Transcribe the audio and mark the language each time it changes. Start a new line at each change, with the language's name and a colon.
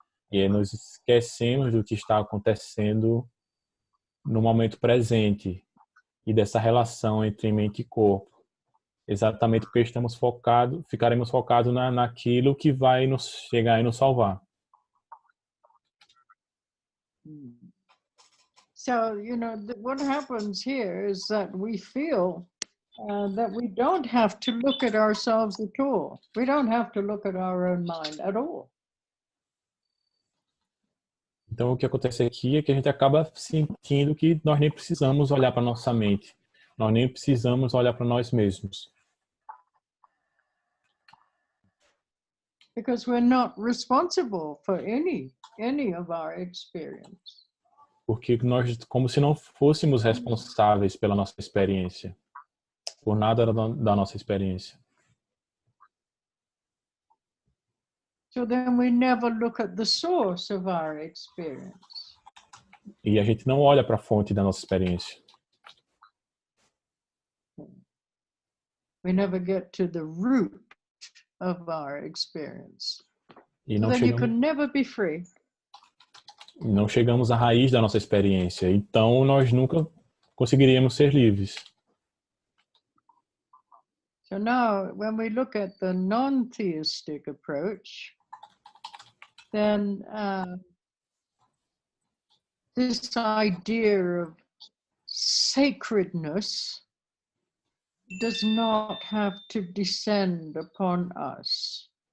Portuguese: E aí nos esquecemos do que está acontecendo no momento presente e dessa relação entre mente e corpo. Exatamente porque ficaremos focados naquilo que vai nos chegar e nos salvar.
English: So, what happens here is that we feel that we don't have to look at ourselves at all. We don't have to look at our own mind at all.
Portuguese: Então, o que acontece aqui é que a gente acaba sentindo que nós nem precisamos olhar para nossa mente. Nós nem precisamos olhar para nós mesmos.
English: Because we're not responsible for any of our experience.
Portuguese: Porque nós, como se não fôssemos responsáveis pela nossa experiência, por nada da nossa experiência.
English: So then we never look at the source of our experience.
Portuguese: E a gente não olha para a fonte da nossa experiência.
English: We never get to the root of our experience. E So
Portuguese: não
English: then you can never be free.
Portuguese: Não chegamos à raiz da nossa experiência. Então, nós nunca conseguiríamos ser livres.
English: So now, when we look at the non-theistic approach, then this idea of sacredness does not have to descend upon us.